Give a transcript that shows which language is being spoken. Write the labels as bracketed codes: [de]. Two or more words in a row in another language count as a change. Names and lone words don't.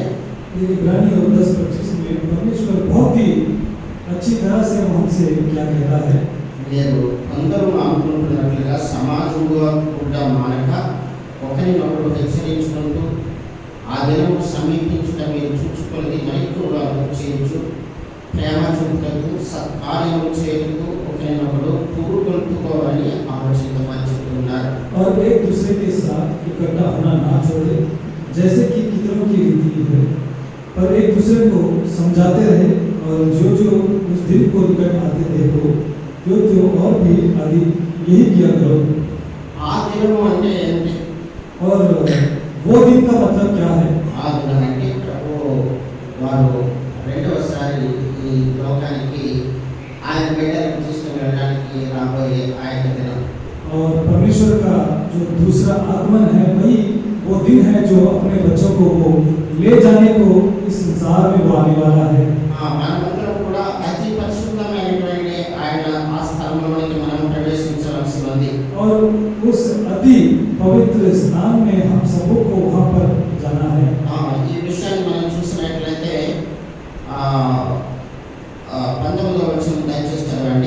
[hi] इब्रानियों 10:25 में परमेश्वर बहुत ही अच्छी तरह से हमसे क्या कहता है। [te] మీరు అందరూ అనుకుంటున్నట్లుగా సమాజంగా కూడా మానక ఒకరినొకరు హెచ్చరించుకుంటూ ఆ దినం సమీపించుట మీరు చూచుకున్నది మరిక్కువగా చేయొచ్చు, ప్రేమ చూపుటకు సత్కార్యము చేయుటకు ఒకరినొకరు పూరుకొల్పుకోవాలని ఆలోచించమని చెప్తున్నారు. [hi] और एक दूसरे के साथ इकट्ठा होना ना छोड़े जैसे कि कितनों की रीति है, पर एक दूसरे को समझाते रहे और जो उस दिन को निकट आते देखो तो और भी आदि यही किया करो। [te] ఆ దినము అంటే ఏంటి? [hi] और वो दिन का मतलब क्या है? [te] ఆ దినం అంటే ప్రభు వారు రెండవసారి ఈ లోకానికి ఆయన బిడ్డలను తీసుకుని వెళ్ళడానికి రాబోయే ఆయన దినం. [hi] और परमेश्वर का जो दूसरा आगमन है वही वो दिन है जो अपने बच्चों को वो ले जाने को इस संसार में वो आने वाला है। [te] మనమందరం కూడా అతి పరిశుద్ధమైనటువంటి ఆయన ఆ స్థలంలోనికి మనం ప్రవేశించవలసి ఉంది. [hi] और उस अति पवित्र स्थान में हम सबको वहाँ पर जाना है। [te] ఈ విషయాన్ని మనం చూసినట్లయితే 19వ వచనం దయచేసి చదవండి.